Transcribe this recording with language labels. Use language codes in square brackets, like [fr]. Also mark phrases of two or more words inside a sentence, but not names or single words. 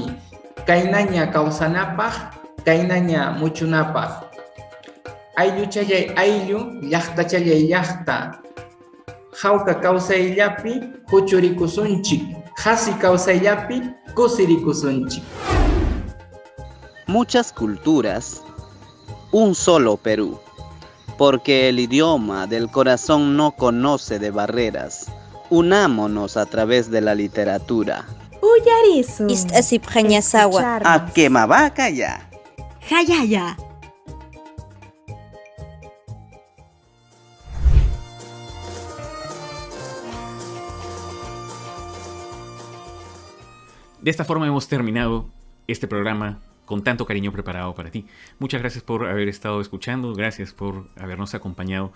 [qu] Kaynaña kawsanapaq, kaynaña muchunapaq. Aylluchalay ayllu, llaqtachalay llaqta. Jawka kawsayllapi, huchurikusunchik. Hasi kawsayllapi, kusirikusunchik. [es] Muchas culturas, un solo Perú, porque el idioma del corazón no conoce de barreras. Unámonos a través de la literatura. Uyarisu. Istasip Jañasawa. A Quemabacaya. Jayaya. De esta forma hemos terminado este programa con tanto cariño preparado para ti. Muchas gracias por haber estado escuchando, gracias por habernos acompañado.